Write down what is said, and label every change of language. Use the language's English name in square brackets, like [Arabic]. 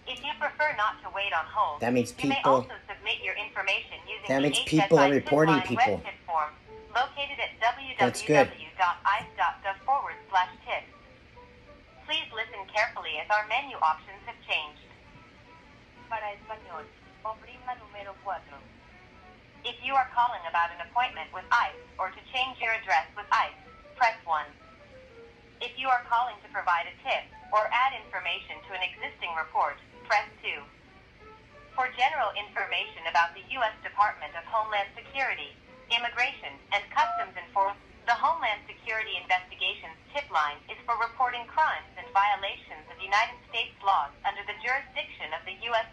[English] If you prefer not to wait on hold, that means you may also submit your information using that the means people are reporting people. Red tip form located at www.ice.gov/tips. Please listen carefully as our menu options have changed. [Spanish] Para español, oprima número 4. [English] If you are calling about an appointment with ICE or to change your address with ICE, press 1. If you are calling to provide a tip or add information to an existing report, press 2. For general information about the U.S. Department of Homeland Security, Immigration, and Customs Enforcement, the Homeland Security Investigations tip line is for reporting crimes and violations of United States laws under the jurisdiction of the U.S.